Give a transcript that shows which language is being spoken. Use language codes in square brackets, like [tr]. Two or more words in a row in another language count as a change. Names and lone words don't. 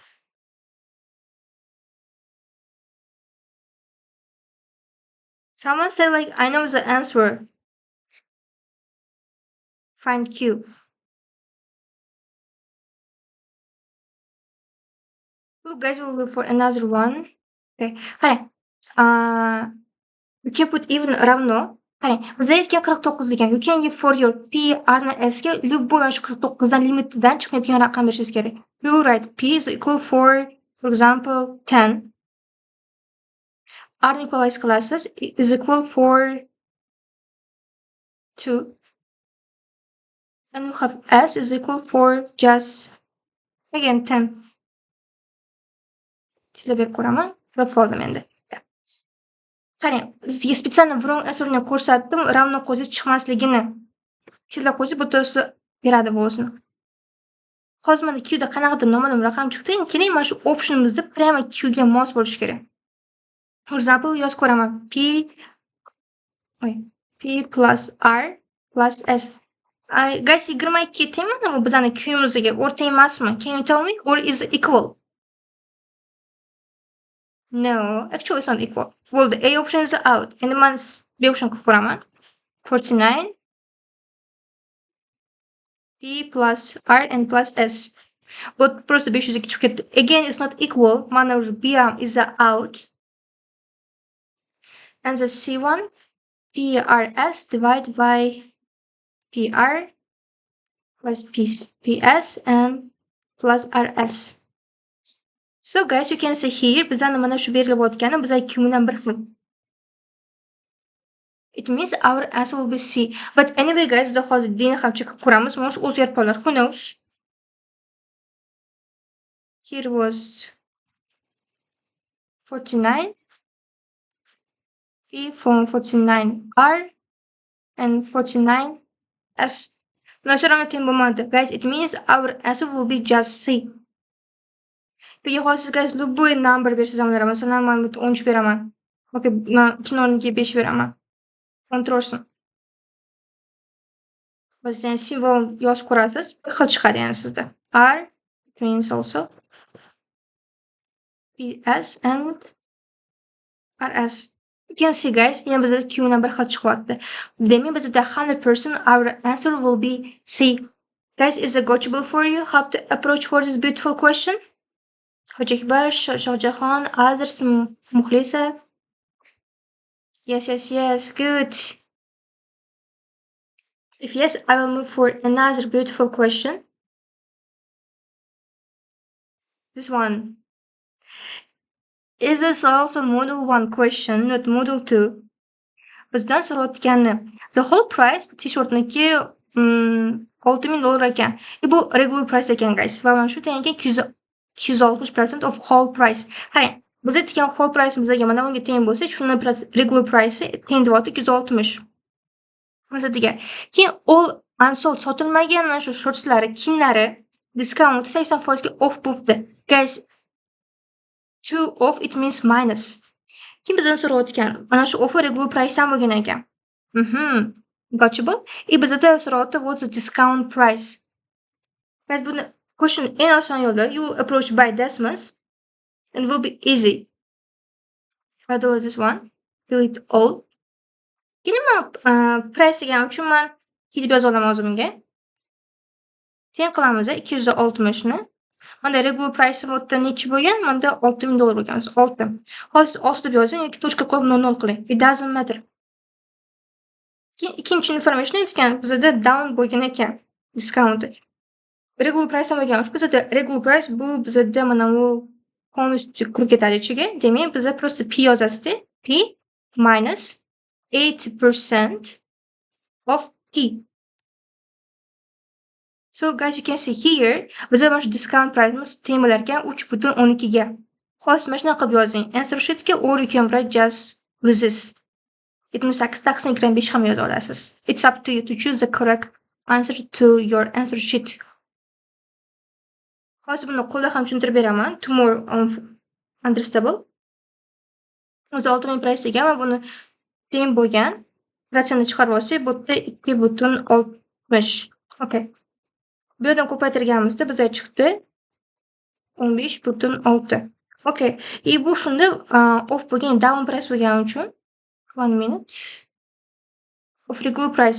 [en] Someone said like I know the answer. Find Q. You guys will look for another one. Okay. Qarang. You can put even равно. [uz] Qarang, bizda aytgan 49 degan. [en] You can give for your P, R and S [uz] ga любой mana shu 49 dan limitidan chiqmaydigan raqam berishingiz kerak. [en] You write P is equal for example 10. R equalize classes is equal for 2. And you have S is equal for just again 10. [uz] Sizga berib ko'raman. Bilib qoldim endi. Qarang, sizga spesialni wrong answerni ko'rsatdim, ravno qo'ysangiz chiqmasligini. Tilda qo'ysangiz bu to'g'risi beradi volosini. Hozir mana Q da qanaqadir noma'lum raqam chiqdi. Endi keling mana shu optionimizda prямо Q ga mos bo'lishi kerak. [en] For example, [uz] yozib ko'raman. P plus R plus S. Guys, 22 tengmi bu bizning Q'imizga? O'rta emasmi? [en] Can you tell me? Or is it equal? No, actually it's not equal. Well, the A option is out. [uz] Endi men B option qilib ko'raman. [en] 49 P plus R and plus S. [ru] Вот просто [uz] 500 ga chiqib ketdi. [en] Again, it's not equal. Mana уже B is out. And the C1 PRS divided by PR plus PS and plus RS. So guys, you can see here [uz] bizani mana shu berilayotgani bizga Q bilan bir xil. [en] It means our answer will be C. But anyway guys, [uz] biz hozir D ni ham chekib ko'ramiz. Mana shu o'zgarib qolar. [en] Who knows? Here was 49 P from 49R and 49S. Now, guys, it means our answer will be just C. [uz] Peki hozir guys любой number bersangiz ham beraman. Masalan, men 13 beraman. Okay, men 2 o'rniga 5 beraman. Kontrolsin. Biz yani simbol yozib ko'rasiz, bir xil chiqadi yani sizda. [en] R means also PS and RS. You can see guys, [uz] yana bizda Q bilan bir xil chiqyapti. Demak, bizda 100% [en] our answer will be C. Guys, is it goachable for you how to approach for this beautiful question? Hojiakbar, Shohjahon, others, Muxlisa. Yes, good. If yes, I will move for another beautiful question. This one. Is this also model 1 question, not model 2? [uz] Bizdan so'rayotgani [en] the whole price [uz] t-shirtniki $6,000 ekan. Bu [en] regular price [uz] ekan guys. Va mana shu tenga 260% [en] of whole price. [uz] Qarang, biz aytgan [en] whole price [uz] bizga mana bunga teng bo'lsa, shuni [en] regular price [uz] teng deyapti 260. Bizga keyin [en] all unsold [uz] sotilmagan mana shu shortslari, kiyimlari discount 80% ga off bo'ldi. [en] Guys, 2 off it means minus. [uz] Kim bizdan so'rayotgan mana shu offer [en] regular price [uz] dan bo'lgan ekan. Goachable. Bizda so'rayapti [en] what's the discount price. [uz] Guys, buni question eng oson yo'li [en] you will approach by Desmos. and will be easy. I'll delete this one. Delete all. [uz] Keyin price degan uchun men kelib yoza olaman o'zimga. Teng qilamiz $260 ni. Menda [en] regular price [uz] bu yerda necha bo'lgan? Menda $6000 bo'lgan. 6. Hozir 6 deb yozing yoki tochka qo'yib 00 qiling. [en] It doesn't matter. [uz] Keyin ikkinchi information aytgan, bizda down bo'lgan ekan discount. [en] Regular price [uz] bo'lgan uchun bizda [en] regular price [uz] bu bizda mana bu полностью kirib ketadi ichiga. Demak, biz просто P yozasizda. [en] P minus 80% of P. So guys, you can see here, [uz] bizda mana shu [en] discount price'imiz [uz] teng bo'lar ekan 3.12 ga. Hozir mana shunaqa qilib yozing. [en] Answer sheetga or you can write just with this. [uz] 78-85 ham yoza olasiz. [en] It's up to you to choose the correct answer to your answer sheet. [uz] Hozir buni qo'lda ham tushuntirib beraman. [en] To more understandable. [uz] O'zi 6000 price degan va buni teng bo'lgan protsentni chiqarib olsak, bu yerda 2.60. [en] Okay. [uz] Bu yerdan ko'paytirganimizda bizga chiqdi 15.6. Okay. Bu shunda off bo'lgan [en] down price [uz] bo'lgani uchun 1 [en] minute of regular price.